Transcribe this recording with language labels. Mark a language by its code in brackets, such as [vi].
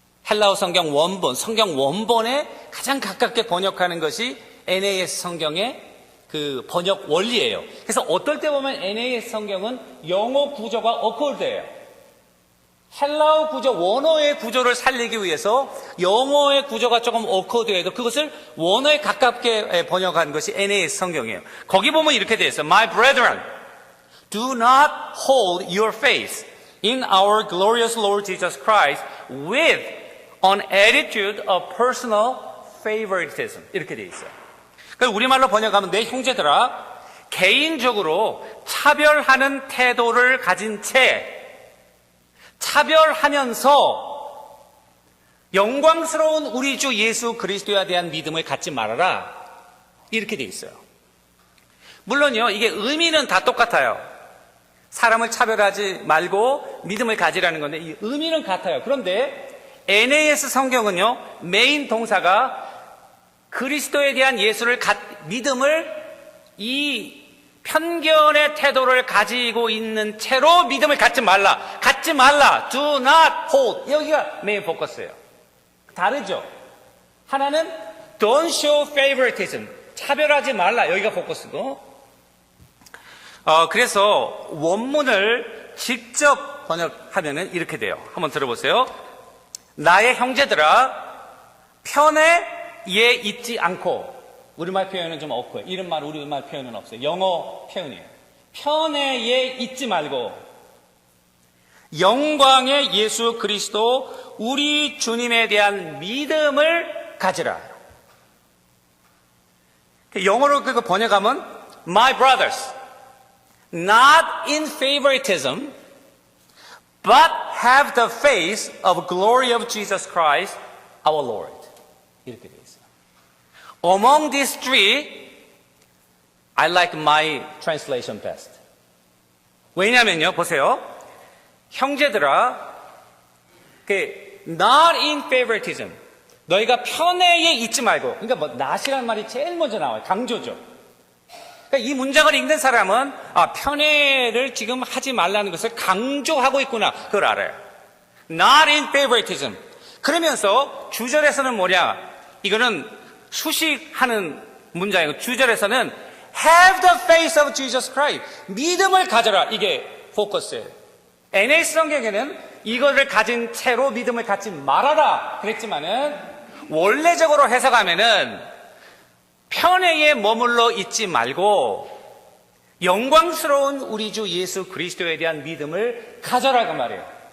[ko] 헬라어 성경 원본, 성경 원본에 가장 가깝게 번역하는 것이 NAS 성경의 그 번역 원리예요. 그래서 어떨 때 보면 NAS 성경은 영어 구조가 어콜드예요. 헬라어 구조, 원어의 구조를 살리기 위해서 영어의 구조가 조금 어코드해도 그것을 원어에 가깝게 번역한 것이 NAS 성경이에요. 거기 보면 이렇게 되어 있어요. [en] My brethren, do not hold your faith in our glorious Lord Jesus Christ with an attitude of personal favoritism. [ko] 이렇게 되어 있어요. 그러니까 우리말로 번역하면 내 형제들아 개인적으로 차별하는 태도를 가진 채 차별하면서 영광스러운 우리 주 예수 그리스도에 대한 믿음을 갖지 말아라. 이렇게 되어 있어요. 물론요, 이게 의미는 다 똑같아요. 사람을 차별하지 말고 믿음을 가지라는 건데 이 의미는 같아요. 그런데 NAS 성경은요, 메인 동사가 그리스도에 대한 믿음을 이 편견의 태도를 가지고 있는 채로 믿음을 갖지 말라. [en] Do not hold. [ko] 여기가 메인 포커스예요. 다르죠? 하나는 [en] don't show favoritism. [ko] 차별하지 말라. 여기가 포커스고. 그래서 원문을 직접 번역하면은 이렇게 돼요. 한번 들어보세요. 나의 형제들아, 편에 예 있지 않고, 우리말 표현은 좀 없고요. 이른말 우리말 표현은 없어요. 영어 표현이에요. 편에 예 있지 말고, 영광의 예수 그리스도 우리 주님에 대한 믿음을 가지라. 영어로 그거 번역하면 [en] My brothers, not in favoritism, but have the faith of glory of Jesus Christ, our Lord. [ko] 이렇게 되어 있어요. [en] Among these three, I like my translation best. [ko] 왜냐면요, 보세요. 형제들아, [en] not in favoritism. [ko] 너희가 편애에 있지 말고. 그러니까 뭐, not이라는 말이 제일 먼저 나와요. 강조죠. 그러니까 이 문장을 읽는 사람은, 편애를 지금 하지 말라는 것을 강조하고 있구나. 그걸 알아요. [en] Not in favoritism. [ko] 그러면서 주절에서는 뭐냐? 이거는 수식하는 문장이고, 주절에서는 [en] have the faith of Jesus Christ. [ko] 믿음을 가져라. 이게 포커스예요. NAS 성경에는 이거를 가진 채로 믿음을 갖지 말아라 그랬지만은 원래적으로 해석하면은 편애에 머물러 있지 말고 영광스러운 우리 주 예수 그리스도에 대한 믿음을 가져라 그 말이에요.